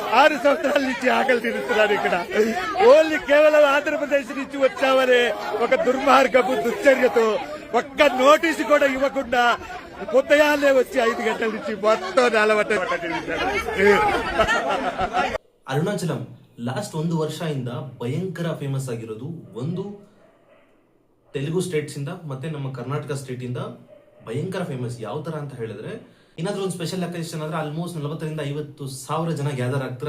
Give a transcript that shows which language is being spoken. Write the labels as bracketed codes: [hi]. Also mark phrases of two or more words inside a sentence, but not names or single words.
[te] 6 సంవత్సరాల నుంచి ఆకలి తీరుస్తున్నారు ఇక్కడ. ఓన్లీ కేవలం ఆంధ్రప్రదేశ్ నుంచి వచ్చామనే ఒక దుర్మార్గపు దుశ్చర్యతో ఒక్క నోటీసు కూడా ఇవ్వకుండా ఉదయాన్నే వచ్చి 5 గంటల నుంచి మొత్తం [kn] ಅರುಣಾಚಲಂ ಲಾಸ್ಟ್ 1 ವರ್ಷದಿಂದ ಭಯಂಕರ ಫೇಮಸ್ ಆಗಿರೋದು. ಒಂದು [en] Telugu states [kn] ಇಂದ ಮತ್ತೆ ನಮ್ಮ [en] Karnataka state [kn] ಇಂದ ಭಯಂಕರ ಫೇಮಸ್. ಯಾವ ತರ ಅಂತ ಹೇಳಿದ್ರೆ, ಏನಾದ್ರೂ ಒಂದು [en] special occasion [kn] ಆದ್ರೆ [en] almost 40,000 to 50,000 [kn] ಜನ ಗ್ಯಾದರ್ ಆಗ್ತಾರೆ.